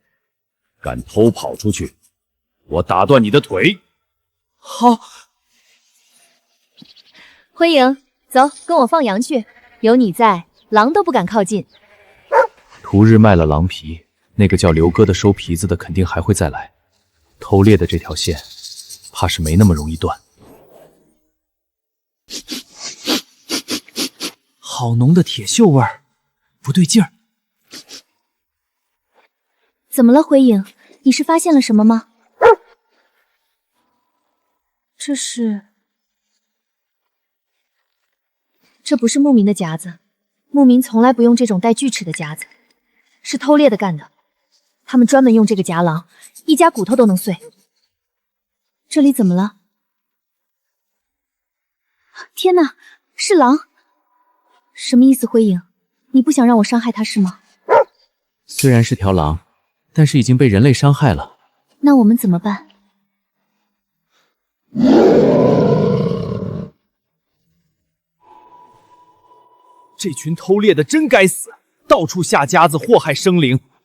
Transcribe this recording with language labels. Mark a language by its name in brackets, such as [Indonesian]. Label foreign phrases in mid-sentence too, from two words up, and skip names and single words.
[Chinese] 敢偷跑出去，我打斷你的腿。好。灰影，走，跟我放羊去。有你在，狼都不敢靠近。屠日賣了狼皮，那個叫劉哥的收皮子的肯定還會再來。偷獵的這條線，怕是沒那麼容易斷。好濃的鐵鏽味兒，不對勁兒。怎麼了，灰影？你是發現了什麼嗎？這不是牧民的夾子，牧民從來不用這種帶鋸齒的夾子，是偷獵的幹的。他們專門用這個夾狼，一夾骨頭都能碎。這裡怎麼了？天哪，是狼！什麼意思，灰影？你不想讓我傷害他是嗎？雖然是條狼，但是已經被人類傷害了。那我們怎麼辦？這群偷獵的真該死，到處下夾子禍害生靈。